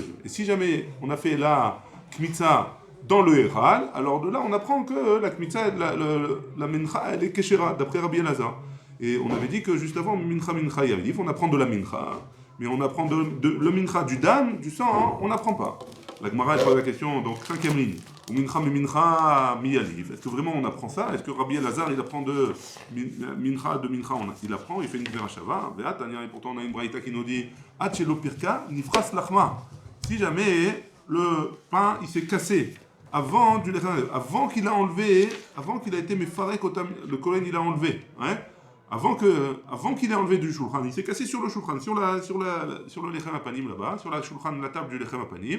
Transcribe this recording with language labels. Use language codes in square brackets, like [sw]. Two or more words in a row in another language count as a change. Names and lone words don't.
[fr] Et si jamais on a fait [he] הקמיצה [fr] dans le Echal, alors de là on apprend que la kmitza, la mincha, elle est keshera, d'après Rabbi Elazar. Et on avait dit que juste avant, [arc] מנחה מנחה יליף, [fr] on apprend de la mincha, mais on apprend le mincha du dam, du sang, hein, on n'apprend pas. La Gemara elle pose la question, donc cinquième ligne. [arc] או מנחה מי מנחה מי יליף. Est-ce que vraiment on apprend ça? Est-ce que Rabbi Elazar il apprend de mincha, il apprend, il fait une verachava, et pourtant on a une braïta qui nous dit אחלו פירקא נפרס לחמא. Si jamais le pain il s'est cassé avant avant qu'il a enlevé, avant qu'il a été mefarek, le kohen il a enlevé, hein? Avant qu'il ait enlevé du shulchan, il s'est cassé sur le shulchan, sur le [he] לחם הפנים [arc] là-bas, sur la shulchan, la table du [he] לחם הפנים.